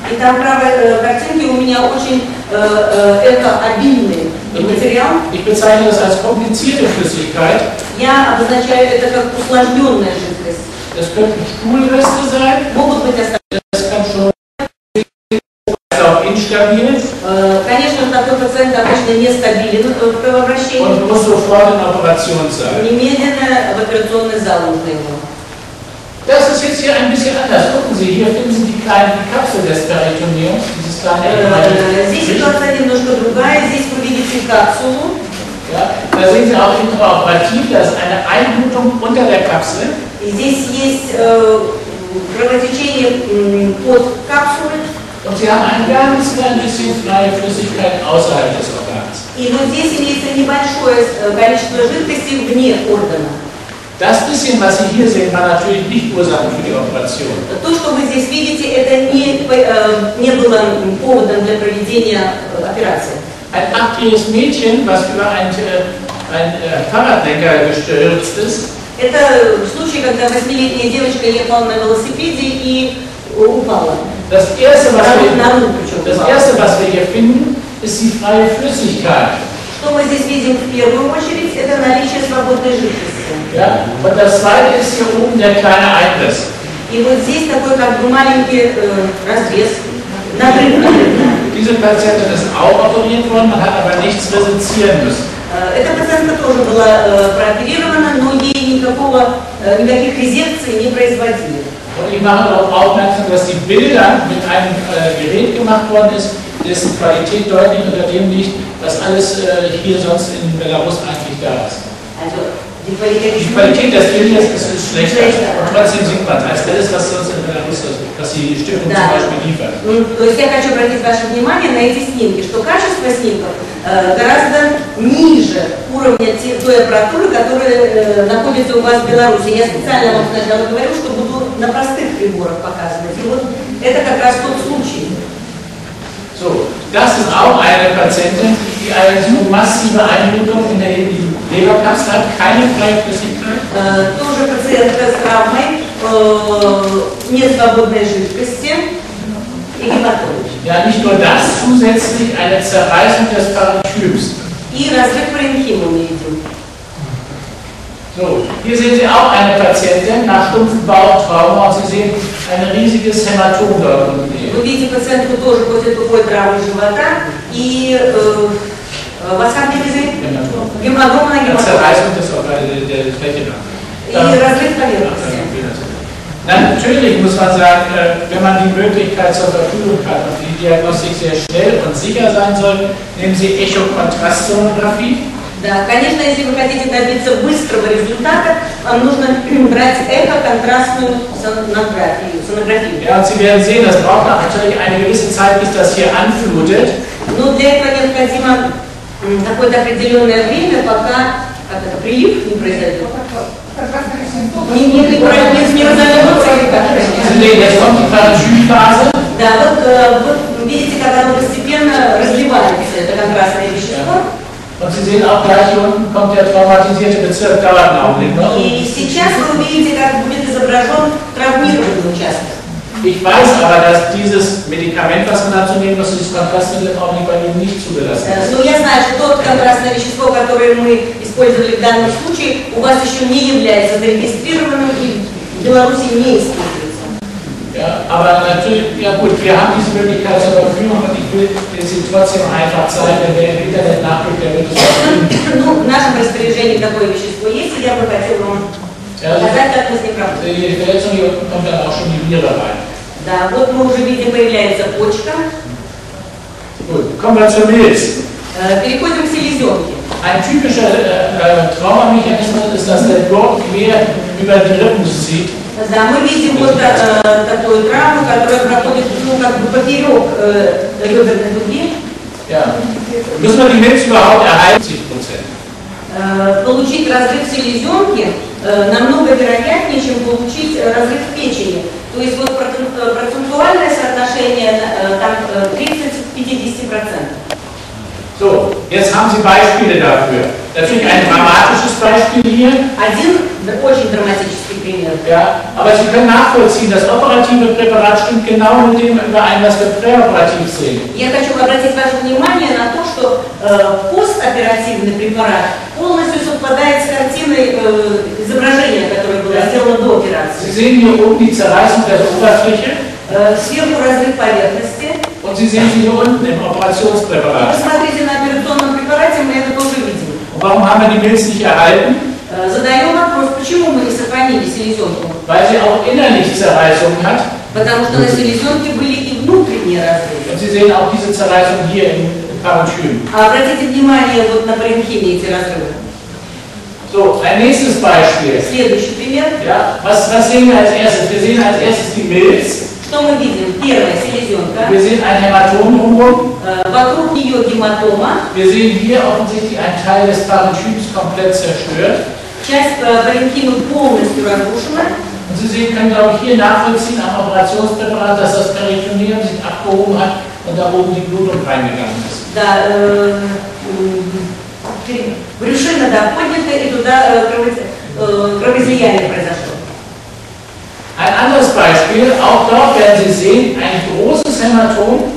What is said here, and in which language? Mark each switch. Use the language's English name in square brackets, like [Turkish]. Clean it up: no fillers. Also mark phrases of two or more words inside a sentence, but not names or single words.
[German] Ich bezeichne das als komplizierte Flüssigkeit. Das könnten Stuhlreste sein. Das kann schon auch instabil. [Russian] Конечно, такой пациент обычно нестабилен в кровообращении. [German] Und muss sofort in Operation sein. [Russian] Немедленно в операционный зал нужно его. [German] Das ist jetzt hier ein bisschen anders. Gucken Sie, hier finden Sie die Kapsel des Peritoneums. Dieses kleine [Russian] Здесь ситуация немножко другая. Здесь вы видите капсулу. [German] Ja, da sehen Sie auch intraoperativ, da ist eine Einblutung unter der Kapsel. [Russian] Здесь есть кровотечение под капсулой. [German] Und Sie haben ein ganz klein bisschen freie Flüssigkeit außerhalb des Organs. [Russian] И вот здесь имеется небольшое количество жидкости вне органа. [German] Das bisschen, was Sie hier sehen, war natürlich nicht Ursache für die Operation. [Russian] То, что вы здесь видите, это не было поводом для проведения операции. [German] Ein 8-jähriges Mädchen, was über ein Fahrradlenker gestürzt ist. [Russian] Это случай, когда 8-летняя девочка ехала на велосипеде и упала. [German] Das erste, was wir hier finden, ist die freie Flüssigkeit. [Russian] Что мы здесь видим в первую очередь, это наличие свободной жидкости. [German] Ja, und das zweite ist hier oben der kleine Einriss. [Russian] И вот здесь такой как бы маленький разрез. [German] Diese Patientin ist auch operiert worden, man hat aber nichts resizieren müssen. [Russian] Эта пациентка тоже была прооперирована, но ей никаких резекций не производили. [German] Und ich mache darauf aufmerksam, dass die Bilder mit einem Gerät gemacht worden ist, dessen Qualität deutlich unter dem liegt, was alles hier sonst in Belarus eigentlich da ist. Die Qualität des Bildes ist schlechter, und trotzdem sieht man als alles, was sonst in Belarus ist, was die Stiftung zum Beispiel liefert. [Russian] То есть я хочу обратить ваше внимание на эти снимки, что качество снимков гораздо ниже уровня той аппаратуры, которая находится у вас в Беларуси. Я специально вам сначала говорю, что буду на простых приборах показывать. И вот это как раз тот случай. [German] So, das ist auch eine Patientin, die eine so massive Einblutung in der Leberkapsel hat, keine freie Flüssigkeit. [Russian] Тоже пациентка с травмой, нет свободной жидкости и гематомы. [German] Ja, nicht nur das, zusätzlich eine Zerreißung des Parenchyms. [Russian] И разрыв паренхимы мы видим. [German] So, hier sehen Sie auch eine Patientin nach stumpfem Bauchtrauma und Sie sehen ein riesiges Hämatom dort unten. [Russian] Вы видите пациентку тоже после тупой травмы живота и [German] was haben wir gesehen? [Russian] Гематома на гематоме. И разрыв поверхности. [German] Natürlich muss man sagen, wenn man die Möglichkeit zur Verfügung hat und die Diagnostik sehr schnell und sicher sein soll, nehmen Sie Echokontrastsonographie. [Russian] Да, конечно, если вы хотите добиться быстрого результата, вам нужно брать эхоконтрастную сонографию. [German] Ja, und Sie werden sehen, das braucht natürlich eine gewisse Zeit, bis das hier anflutet. [Russian] Но для этого необходимо какое-то определенное время, пока прилив не произойдет. Да, вот видите, как оно постепенно разливается, это контрастное вещество. [German] Und Sie sehen auch gleich hier unten kommt der traumatisierte Bezirk, dauert einen Augenblick. [Russian] И сейчас вы увидите, как будет изображен травмированный участок. [German] Ich weiß aber, dass dieses Medikament, was man dazu nehmen muss, dieses Kontrastmittel auch bei Ihnen nicht zugelassen ist. [Russian] Но я знаю, что тот контрастное вещество, которое мы использовали в данном случае, у вас еще не является зарегистрированным и в Беларуси не используется. [German] Ja, aber natürlich, ja gut, wir haben diese Möglichkeit zur Verfügung und ich will Sie trotzdem einfach zeigen, wenn wer im Internet nachguckt, der wird es auch finden. [Russian] Ну, в нашем распоряжении такое вещество есть, и я бы хотела вам показать, как мы с ним работаем. [German] Die Verletzung hier unten kommt dann auch schon die Niere rein. [Russian] Да, вот мы уже видим, появляется почка. [German] Gut, kommen wir zur Milz. [Russian] Переходим к селезенке. [German] Ein typischer Traumamechanismus ist, dass der Gurt quer über die Rippen zieht. [Russian] Да, мы видим вот такую травму, которая проходит, ну, как бы поперек реберной дуги. [German] Ja. Müssen wir die Milz überhaupt erhalten? 70%. [Russian] Получить разрыв селезенки намного вероятнее, чем получить разрыв печени. То есть вот процентуальное соотношение там 30 к 50%. [German] So, jetzt haben Sie Beispiele dafür. Natürlich ein dramatisches Beispiel hier. [Russian] Один очень драматический пример. [German] Ja, aber Sie können nachvollziehen, das operative Präparat stimmt genau mit dem überein, was wir präoperativ sehen. [Russian] Я хочу обратить ваше внимание на то, что постоперативный препарат полностью совпадает с картиной изображения, которое было сделано до операции. [German] Sie sehen hier oben die Zerreißung der Oberfläche. [Russian] Сверху разрыв поверхности. [German] Und Sie sehen sie hier unten im Operationspräparat. [Russian] Посмотрите на операционном препарате, мы это тоже видим. [German] Und warum haben wir die Milz nicht erhalten? [Russian] Задаем вопрос, почему мы не сохранили селезенку? [German] Weil sie auch innerlich Zerreißungen hat. [Russian] Потому что на селезенке были и внутренние разрывы. [German] Und Sie sehen auch diese Zerreißung hier im Parenchym. [Russian] Обратите внимание вот на паренхиме эти разрывы. [German] So, ein nächstes Beispiel. [Russian] Следующий пример. [German] Ja, was sehen wir als erstes? Wir sehen als erstes die Milz. [Russian] Что мы видим? Первая селезенка. [German] Wir sehen ein Hämatom drumherum. [Russian] Вокруг нее гематома. [German] Wir sehen hier offensichtlich einen Teil des Parenchyms komplett zerstört. [Russian] Часть паренхимы полностью разрушена. [German] Und Sie sehen, können glaube ich hier nachvollziehen am Operationspräparat, dass das Peritoneum sich abgehoben hat und da oben die Blutung reingegangen ist. [Russian] Да, брюшина поднята и туда кровоизлияние произошло. [German] Ein anderes Beispiel, auch dort werden Sie sehen, ein großes Hämatom.